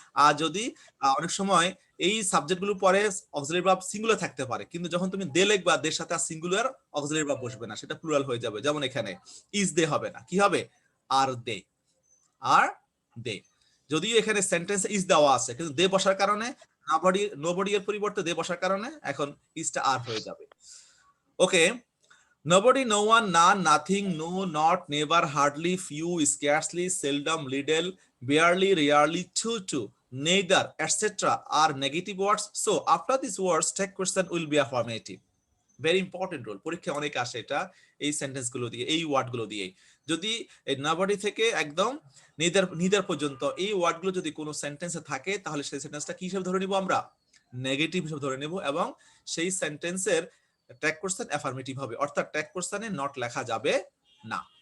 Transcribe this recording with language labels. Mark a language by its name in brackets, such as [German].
[Bangla] আর যদি অনেক সময় এই সাবজেক্ট গুলো পরে অক্সিলারি ভার্ব সিঙ্গুলার থাকতে পারে, কিন্তু যখন তুমি দে লিখবা দের সাথে আর সিঙ্গুলার অক্সিলারি ভার্ব বসবে না, সেটা প্লুরাল হয়ে যাবে। যেমন এখানে ইজ দে হবে না, কি হবে? আর দে, আর দে। যদিও এখানে সেন্টেন্সে ইজ দেওয়া আছে, কিন্তু দে বসার কারণে নোবডি এর পরিবর্তে দে বসার কারণে এখন ইজটা আর হয়ে যাবে। [English] Okay, nobody, no one, none, nothing, no, not, never, hardly, few, scarcely, seldom, little, barely, rarely, too, neither, etc. are negative words. So after these words, take question will be affirmative. [Bangla] Very important role, পরীক্ষায় অনেক আসে এটা এই sentence গুলো দিয়ে, এই word গুলো দিয়ে। যদি এই নবডি থেকে একদম নিদার পর্যন্ত এই ওয়ার্ড গুলো যদি কোনো সেন্টেন্সে থাকে, তাহলে সেই সেন্টেন্সটা কি হিসেবে ধরে নিব আমরা? নেগেটিভ হিসেবে ধরে নেব, এবং সেই সেন্টেন্সের ট্যাগ কোশ্চেন অ্যাফার্মেটিভ হবে, অর্থাৎ ট্যাগ কোশ্চেনে নট লেখা যাবে না।